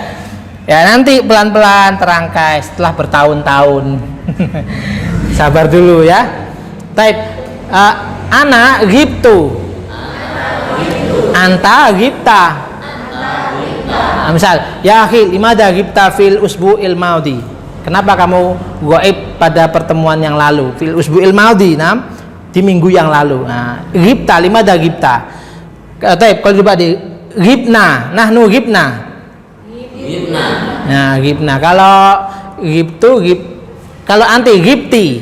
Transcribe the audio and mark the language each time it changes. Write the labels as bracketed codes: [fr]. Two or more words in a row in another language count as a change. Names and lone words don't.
[id] Ya nanti pelan-pelan terangkai setelah bertahun-tahun. Sabar dulu ya. [ar] طيب، أنا غبت، أنت غبت. Misal, يا أخي, لماذا غبت في الأسبوع الماضي. [id] Kenapa kamu ghaib pada pertemuan yang lalu? [ar] في الأسبوع الماضي, [id] di minggu yang lalu. [ar] Nah, غبت، لماذا غبت. [id] Taib, kalau coba di gibna, [ar] نحن غبنا. [id] Nah, gibna. Kalau gibtu, kalau [ar] أنت غبت.